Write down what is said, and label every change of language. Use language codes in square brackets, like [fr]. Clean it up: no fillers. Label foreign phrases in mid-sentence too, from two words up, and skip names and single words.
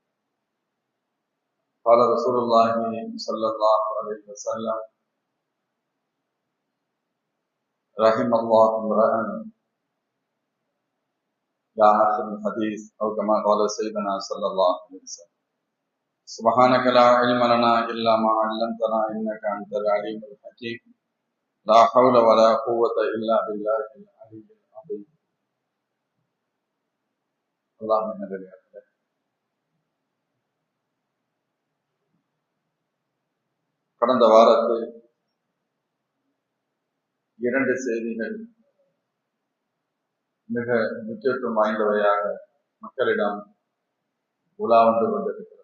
[ar] قال رسول الله صلى الله عليه وسلم: رحم الله امرأ يا آخر الحديث، أو كما قال سيدنا صلى الله عليه وسلم. سبحانك لا علم لنا إلا ما علمتنا إنك أنت العليم الحكيم. لا حول ولا قوة إلا بالله العلي العظيم. اللهم صل على [ta] கடந்த வாரத்தில் 2 செய்திகள் மிக முக்கியத்துவம் வாய்ந்தவையாக மக்களிடம் உலா வந்து கொண்டிருக்கிறது.